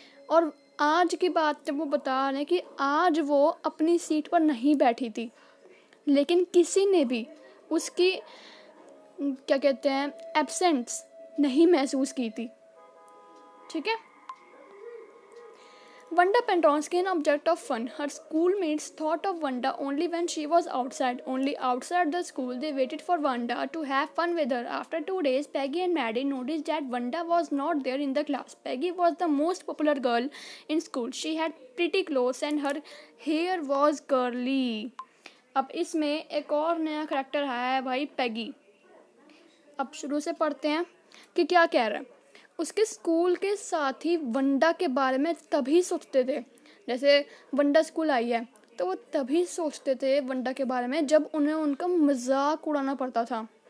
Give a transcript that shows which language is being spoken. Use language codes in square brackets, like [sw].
[hi] और आज की बात जब वो बता रहे कि आज वो अपनी सीट पर नहीं बैठी थी, लेकिन किसी ने भी उसकी क्या कहते हैं एब्सेंस नहीं महसूस की थी, ठीक है। [en] Wanda Pentronsky, an object of fun. Her schoolmates thought of Wanda only when she was outside. Only outside the school they waited for Wanda to have fun with her. After 2 days, Peggy and Maddie noticed that Wanda was not there in the class. Peggy was the most popular girl in school. She had pretty clothes and her hair was curly. [hi] अब इसमें एक और नया character आया है भाई, पैगी. अब शुरू से पढ़ते हैं कि क्या कह रहा है. उसके स्कूल के साथी वंडा के बारे में तभी सोचते थे, जैसे वंडा स्कूल आई है तो वो तभी सोचते थे वंडा के बारे में जब उन्हें उनका मजाक उड़ाना पड़ता था.